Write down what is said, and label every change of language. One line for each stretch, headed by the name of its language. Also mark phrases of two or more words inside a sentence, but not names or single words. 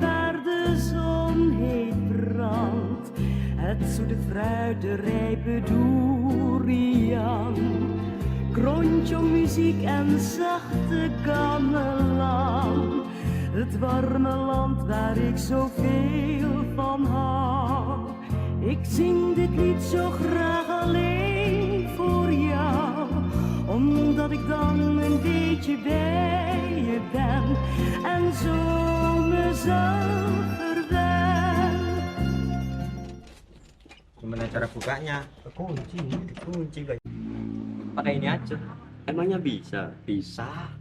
Dutch: waar de zon heet brandt, het zoete fruit, de rijpe durian, krontjongmuziek en zachte gamelan, het warme land waar ik zoveel van hou. Ik zing dit lied zo graag alleen voor jou, omdat ik dan een beetje bij je ben en zo mezelf verwen.
Indonesian: Gimana cara bukanya? Kunci guys. Pakai ini aja. Emangnya bisa? Bisa.